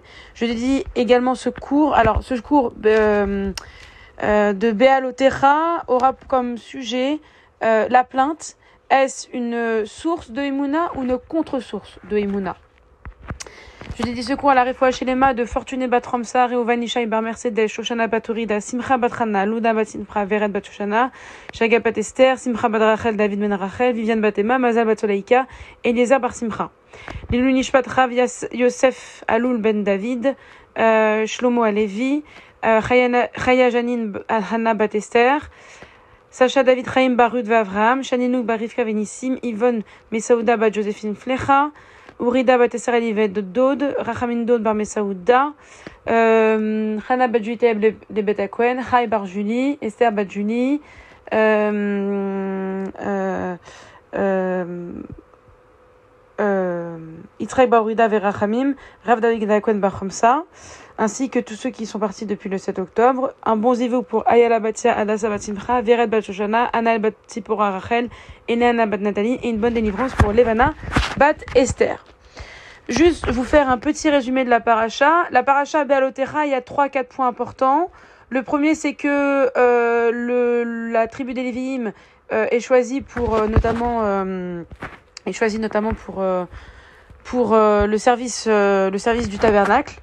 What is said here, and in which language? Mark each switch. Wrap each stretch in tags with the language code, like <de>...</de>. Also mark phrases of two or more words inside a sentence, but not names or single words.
<fr>Je dédie également ce cours. Alors, ce cours de Be'alotera aura comme sujet la plainte. Est-ce une source de Emouna ou une contre-source de Emouna? Je dédie ce cours à la</fr> <he>Refoua Shelema</he> <fr>de Fortuné Bat Ramsa, Reovan Ishaï Bar Mercedes, Shoshana Batorida, Simcha Bat Hana, Luda Bat Simcha, Veret Bat Shoshana, Shaga Bat Esther, Simcha Bat Rachel, David Ben Rachel, Viviane Bat Emma, Mazal Bat Soleika, Eliezer Bar Simcha.</fr> <he>Lilou Nishpat</he> <fr>Rav Yosef Aloul Ben David, Shlomo Alevi, Chaya Janine Hana Bat Esther, Sacha David Chaim Barud Vavraham, Shaninouk Barivka Venissim, Yvonne Mesaouda Bat Joséphine Flecha, Urida bat Esser Elivet de Dod, Rachamin Dod bar Mesaouda, Hana bat Juiteb de Betakwen, Chai bar Julie, Esther bat Julie, Yitzhak bar Urida ver Rachamim, Rav David Betakwen bar Chomsa, ainsi que tous ceux qui sont partis depuis le 7 octobre. Un bon zivou pour Ayala Batia, Adassa bat Simcha, Veret bat Shoshana, Anaël bat Tzipora Rachel, Enana bat Nathalie, et une bonne délivrance pour Levana bat Esther. Juste vous faire un petit résumé de la paracha. La paracha Be'alotera, il y a 3-4 points importants. Le premier, c'est que la tribu des Lévi'im est choisie notamment pour le service du tabernacle.</fr>